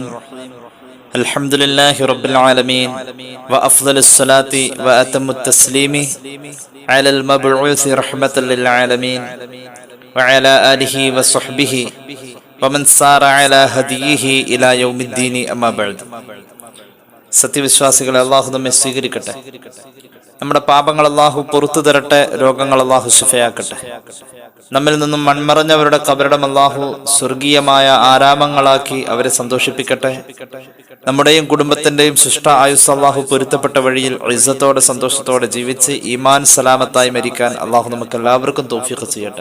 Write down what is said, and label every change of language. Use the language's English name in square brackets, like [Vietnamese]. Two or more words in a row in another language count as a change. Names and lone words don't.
[Arabic] الحمد لله رب العالمين وأفضل الصلاة وأتم التسليم على المبعوث رحمة للعالمين وعلى آله وصحبه ومن سار على هديه إلى يوم الدين أما بعد. [Malayalam] സത്യവിശ്വാസികളെ, അള്ളാഹു നമ്മെ സ്വീകരിക്കട്ടെ. നമ്മുടെ പാപങ്ങൾ അള്ളാഹു പുറത്തു തരട്ടെ. രോഗങ്ങൾ അള്ളാഹു ശിഫയാക്കട്ടെ. നമ്മിൽ നിന്നും മൺമറഞ്ഞവരുടെ കബറിടം അള്ളാഹു സ്വർഗീയമായ ആരാമങ്ങളാക്കി അവരെ സന്തോഷിപ്പിക്കട്ടെ. നമ്മുടെയും കുടുംബത്തിന്റെയും ശിഷ്ട ആയുസ് അള്ളാഹു പൊരുത്തപ്പെട്ട വഴിയിൽ ഇസ്സത്തോടെ സന്തോഷത്തോടെ ജീവിച്ച് ഈമാൻ സലാമത്തായി മരിക്കാൻ അള്ളാഹു നമുക്ക് എല്ലാവർക്കും തൗഫീഖ് ചെയ്യട്ടെ.